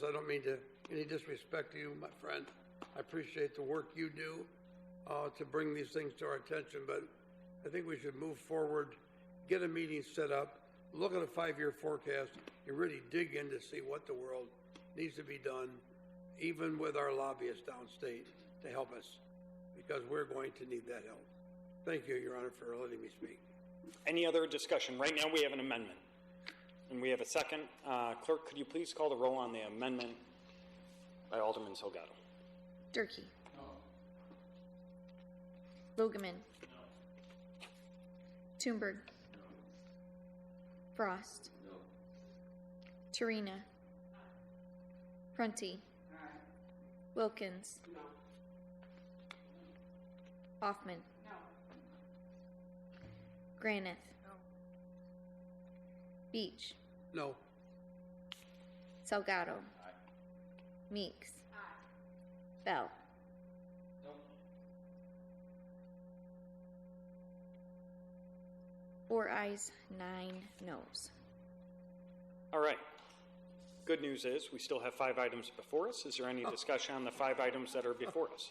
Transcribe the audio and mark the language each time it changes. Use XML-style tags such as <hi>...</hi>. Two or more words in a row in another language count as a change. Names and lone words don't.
<en>I don't mean to any disrespect to you, my friend. I appreciate the work you do to bring these things to our attention, but I think we should move forward, get a meeting set up, look at a 5-year forecast, and really dig in to see what the world needs to be done, even with our lobbyists downstate, to help us, because we're going to need that help. Thank you, Your Honor, for letting me speak. Any other discussion? Right now we have an amendment, and we have a second. Clerk, could you please call the roll on the amendment by Alderman Salgado? Durkee. No. Logeman. No. Toomberg. No. Frost. No. Turina. Prunty. Aye. Wilkins. No. Hoffman. No. Granith. No. Beach. No. Salgado. Aye. Meeks. Aye. Bell. No. 4 ayes, 9 noes. All right. Good news is we still have 5 items before us. Is there any discussion on the 5 items that are before us?</en>